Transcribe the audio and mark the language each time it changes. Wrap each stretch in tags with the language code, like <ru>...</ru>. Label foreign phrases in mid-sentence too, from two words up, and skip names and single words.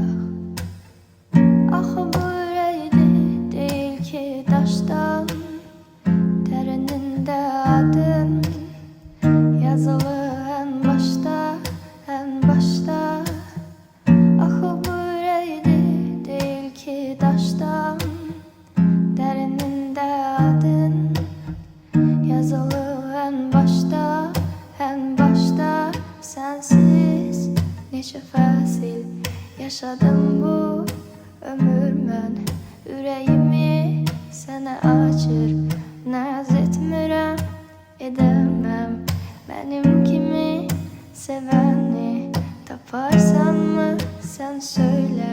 <tr>Ah bu yüreği değil ki taştan, derininde adın yazılı en başta, en başta. Ah bu yüreği değil ki taştan, derininde adın yazılı en başta, en başta.</tr> <az>Sensiz neçə fəsil yaşadım bu ömür mən. Ürəyimi sənə açır, naz etmirəm, edəməm. Mənim kimi sevəni taparsanmı sən söylə.</az>